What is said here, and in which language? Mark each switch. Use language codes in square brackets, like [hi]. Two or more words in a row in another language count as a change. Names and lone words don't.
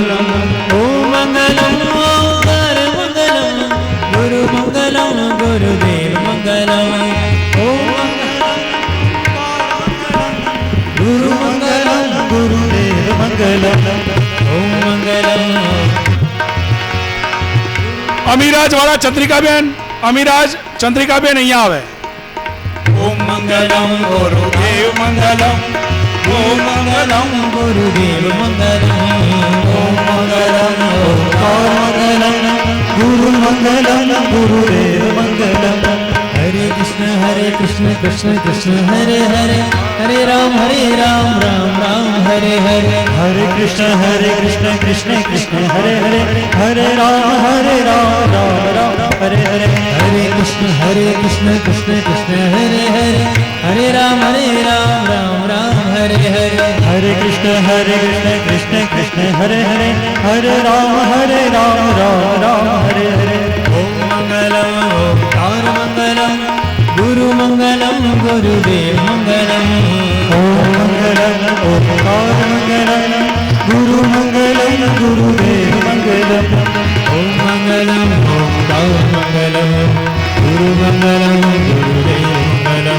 [sa] ओम मंगलम ओंकार मंगलम गुरु मंगलम गुरुदेव मंगलम. ओम गुरु मंगलम गुरुदेव मंगलम. ओम मंगलम [gu] અમીરાજ વાળા ચંદ્રિકાબેન અહીંયા આવે. [sa] ओम मंगलम गुरुदेव मंगलम ओम मंगलम गुरुदेव मंगलम. ओम मंगलम ओंकार मंगलम गुरु मंगलम गुरुदेव मंगलम. हरे कृष्ण कृष्ण कृष्ण हरे हरे हरे राम राम हरे हरे. हरे कृष्ण कृष्ण कृष्ण हरे हरे हरे राम राम हरे हरे. हरे कृष्ण कृष्ण कृष्ण हरे हरे हरे राम राम हरे हरे. हरे कृष्ण कृष्ण कृष्ण हरे हरे हरे राम राम हरे हरे. ओम मंगलम ओंकार मंगलम गुरु मंगलम गुरुदेव मंगलम. ओम मंगलम ओंकार मंगलम गुरु मंगलम गुरुदेव मंगलम. ओम मंगलम ओंकार मंगलम गुरु मंगलम गुरुदेव मंगलम.